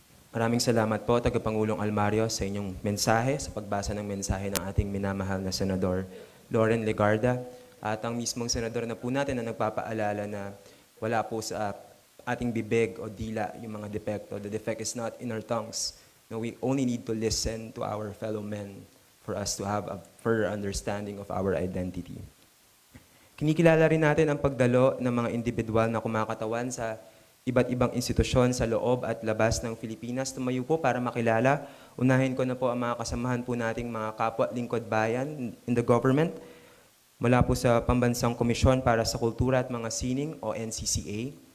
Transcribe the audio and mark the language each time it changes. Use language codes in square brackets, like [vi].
[tl] Maraming salamat po, Tagapangulong Almario, sa inyong mensahe, sa pagbasa ng mensahe ng ating minamahal na Senador Loren Legarda. At ang mismong senador na po natin na nagpapaalala na wala po sa ating bibig o dila yung mga depekto. [en] The defect is not in our tongues. No, we only need to listen to our fellow men for us to have a further understanding of our identity. [tl] Kinikilala rin natin ang pagdalo ng mga individual na kumakatawan sa iba't ibang institusyon sa loob at labas ng Pilipinas. Tumayo po para makilala. Unahin ko na po ang mga kasamahan po nating mga kapwa at lingkod bayan [en] in the government. [tl] mula po sa Pambansang Komisyon para sa Kultura at Mga Sining o NCCA.